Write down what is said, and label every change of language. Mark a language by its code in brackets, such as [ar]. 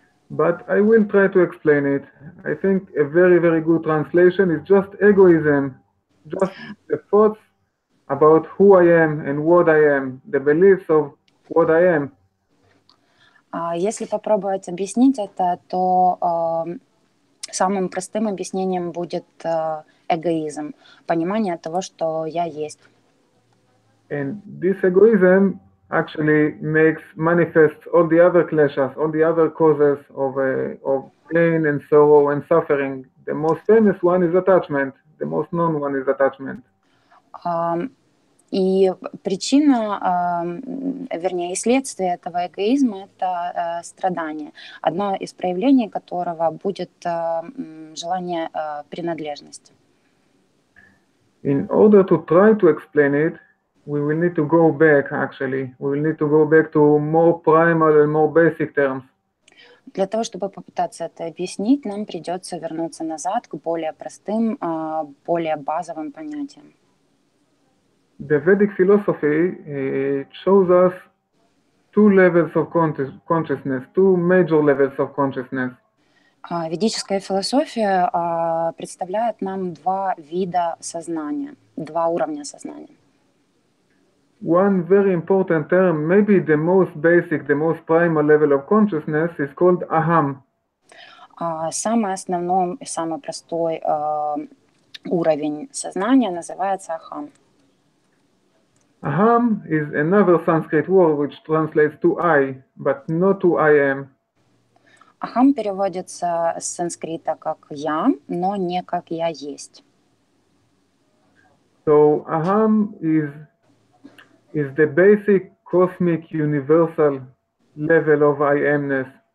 [en] But I will try to explain it. I think a very, very good translation is just egoism, just the thoughts about who I am and what I am, the beliefs of what I am. [ru] Если попробовать объяснить это, то самым простым объяснением будет эгоизм, понимание того, что я есть. [en] And this egoism actually makes manifest all the other kleshas, all the other causes of pain and sorrow and suffering. The most famous one is attachment. The most known one is attachment. [ru] И причина, вернее, и следствие этого эгоизма — это страдание. Одно из проявлений которого будет желание принадлежности. [en] In order to try to explain it, we will need to go back, actually. We will need to go back to more primal and more basic terms. [ru] Для того, чтобы попытаться это объяснить, нам придется вернуться назад к более простым, более базовым понятиям. [en] The Vedic philosophy shows us two levels of consciousness, two major levels of consciousness. [ru] Ведическая философия представляет нам два вида сознания, два уровня сознания. [en] One very important term, maybe the most basic, the most primal level of consciousness is called aham. [ru] Самый основной и самый простой уровень сознания называется ахам. [en] Aham is another Sanskrit word which translates to I, but not to I am. [ru] Ахам переводится с санскрита как «я», но не как «я есть». [en] So aham is the basic cosmic universal level of I amness.